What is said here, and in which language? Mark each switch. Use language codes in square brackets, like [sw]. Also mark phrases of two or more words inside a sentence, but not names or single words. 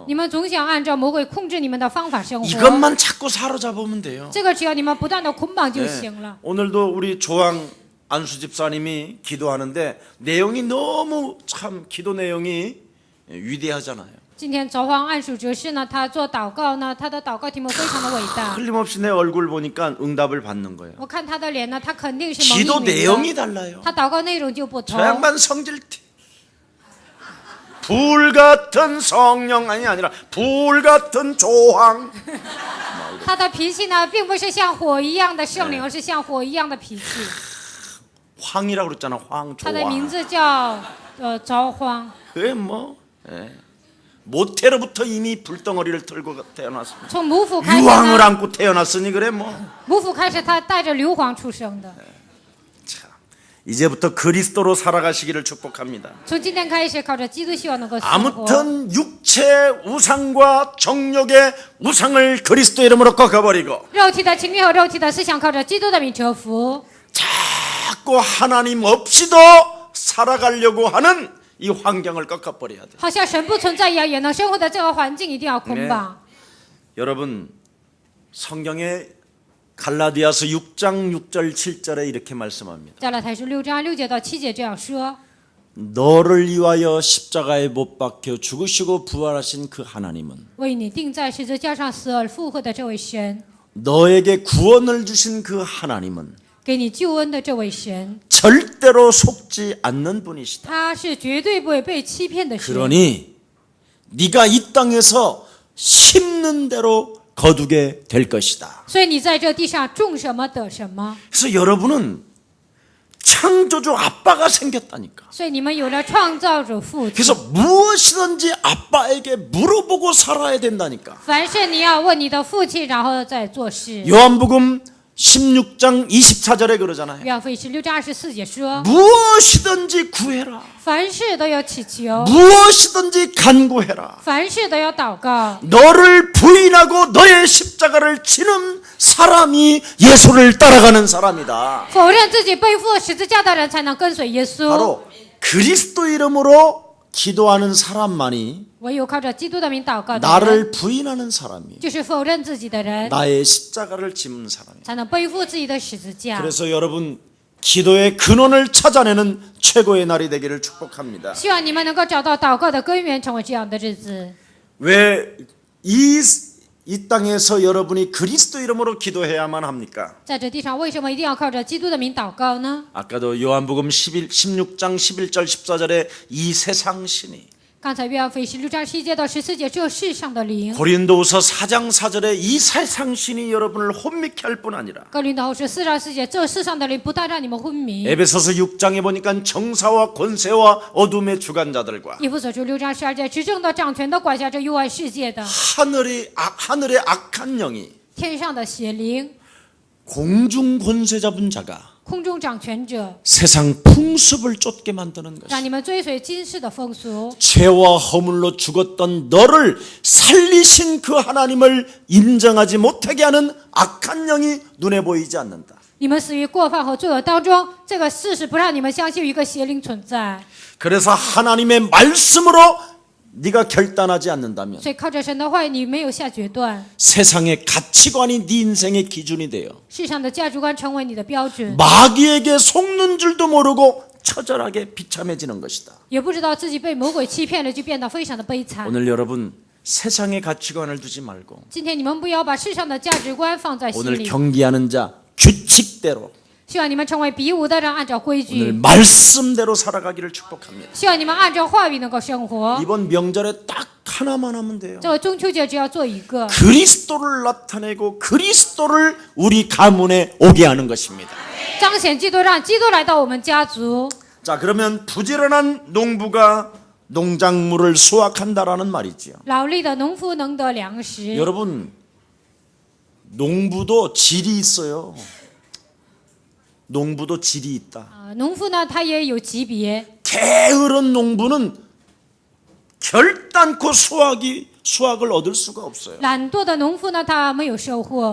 [zh] 你们总想按照魔鬼控制你们的方法生活， [ko] 이것만 자꾸 사로잡으면 돼요. [zh] 这个只要你们不断的捆绑就行了。 [ko] 오늘도 우리 조항 안수 집사님이 기도하는데 내용이 너무 참 기도 내용이 위대하잖아요. [zh] 今天早黄暗属哲士呢，他做祷告呢，他的祷告题目非常的伟大。 [ko] 틀림없이 내 얼굴 보니까 응답을 받는 거예요. [zh] 我看他的脸呢，他肯定是蒙 [ko] 기도 [zh] 应允 [ko] 내용이 [zh] 的， [ko] 달라요. [zh] 他祷告内容就不同 [ko] 저 。 양반 성질 불같은 성령 아니라 불같은 조항. [zh] 他的脾气呢，并不是像火一样的圣灵，而是像火一样的脾气。 [ko] 황이라고 그랬잖아. 황 [zh] 他的名 [ko] 조항. [zh] 字叫着荒。 [ko] 그게 뭐 모태로부터 이미 불덩어리를 들고 태어났습니다. [zh] 从母腹开始 [ko] 유황을 [zh] 呢， [ko] 안고 태어났으니 그래 뭐. [zh] 母腹开始他带着硫磺出生的。 [ko] 이제부터 그리스도로 살아가시기를 축복합니다. [zh] 从今天开始，靠着基督希望能够生活。 [ko] 아무튼 육체 우상과 정욕의 우상을 그리스도 이름으로 꺾어버리고 [zh] 肉体的情欲和肉体的思想，靠着基督的名折服。 [ko] 자꾸 하나님 없이도 살아가려고 하는 이 환경을 꺾어버려야 돼. [zh] 好像神不存在一样，也能生活的这个环境一定要捆绑。 [ko] 여러분 성경에 갈라디아서 6장 6절 7절에 이렇게 말씀합니다. [zh] 加拉太书6章6节到7节这样说： [ko] 너를 위하여 십자가에 못 박혀 죽으시고 부활하신 그 하나님은 [zh] 为你钉在十字架上死而复活的这位神， [ko] 너에게 구원을 주신 그 하나님은 [zh] 给你救恩的这位神， [ko] 절대로 속지 않는 분이시다. [zh] 他是绝对不会被欺骗的神。 [ko] 그러니 네가 이 땅에서 심는 대로 거두게 될 것이다. [zh] 所以你在这地上种什么得什么。 [ko] 그래서 여러분은 창조주 아빠가 생겼다니까. [zh] 所以你们有了创造主父亲。 [ko] 그래서 무엇이든지 아빠에게 물어보고 살아야 된다니까. [zh] 凡事你要问你的父亲，然后再做事。 [ko] 요한복음 16장 24절에 그러잖아요. [zh] 约翰福音16章24节说， [ko] 무엇이든지 구해라. [zh] 凡事都要祈求， [ko] 무엇이든지 간구해라. [zh] 凡事都要祷告。 [ko] 너를 부인하고 너의 십자가를 지는 사람이 예수를 따라가는 사람이다. [zh] 否认自己背负十字架的人才能跟随耶稣。 [ko] 바로 그리스도 이름으로 기도하는 사람만이 [zh] 唯有靠着基督的名祷告的人， [ko] 나를 부인하는 사람이 [zh] 就是否认自己的人， [ko] 나의 십자가를 짚는 사람이야. [zh] 才能背负自己的十字架。 [ko] 그래서 여러분 기도의 근원을 찾아내는 최고의 날이 되기를 축복합니다. [zh] 希望你们能够找到祷告的根源，成为这样的日子。 [ko] 왜 이 땅에서 여러분이 그리스도 이름으로 기도해야만 합니까? [zh] 在这地上，为什么一定要靠着基督的名祷告呢？ [ko] 아까도 요한복음 16장 11절 14절에 이 세상 신이 [zh] 刚才约翰福音16章11节到14节，这世上的灵。 [ko] 고린도후서 4장 4절에 이 세상 신이 여러분을 혼미케 할 뿐 아니라 [zh] 哥林多后书4章4节，这世上的灵不但让你们昏迷。 [ko] 에베소서 6장에 보니까 정사와 권세와 어둠의 주관자들과 [zh] 以弗所书6章12节，执政的掌权的管辖着幽暗世界的 [ko] 하늘의 악한 영이 [zh] 天上的邪灵， [ko] 공중 권세 잡은 자가 [zh] 空中掌权者， [ko] 세상 풍습을 쫓게 만드는 [zh] 让 [ko] 것이 [zh] 你们追随今世的风俗。 [ko] 죄와 허물로 죽었던 너를 살리신 그 하나님을 인정하지 못하게 하는 악한 영이 눈에 보이지 않는다. [zh] 你们死于过犯和罪恶当中，这个事实不让你们相信有一个邪灵存在。 [ko] 그래서 하나님의 말씀으로 네가 결단하지 않는다면 [zh] 所以靠着神的话语，你没有下决断， [ko] 세상의 가치관이 네 인생의 기준이 돼요. [zh] 世上的价值观成为你的标准， [ko] 마귀에게 속는 줄도 모르고 처절하게 비참해지는 것이다. [zh] 也不知道自己被魔鬼欺骗了，就变得非常的悲惨。 [ko] 오늘 여러분 세상의 가치관을 두지 말고 [zh] 今天你们不要把世上的价值观放在心 [ko] 오늘 [zh] 里， [ko] 경기하는 자 규칙대로 [zh] 希望你们成为比武的人，按照规 [ko] 오늘 [zh] 矩， [ko] 말씀대로 살아가기를 축복합니다. [zh] 希望你们按照话语能够生活。 [ko] 이번 명절에 딱 하나만 하면 돼요. [zh] 这个中秋节只要做一个， [ko] 그리스도를 나타내고 그리스도를 우리 가문에 오게 하는 것입니다. [zh] 彰显基督，让基督来到我们家族。 [ko] 자, 그러면 부지런한 농부가 농작물을 수확한다라는 말이지요. [zh] 劳力的农夫能得粮食。 [ko] 여러분, 농부도 질이 있어요. 농부도 질이 있다. [zh] 农夫呢，他也有级别。 [ko] 게으른 농부는 결단코 수확을 얻을 수가 없어요. [zh] 懒惰的农夫呢，他没有收获。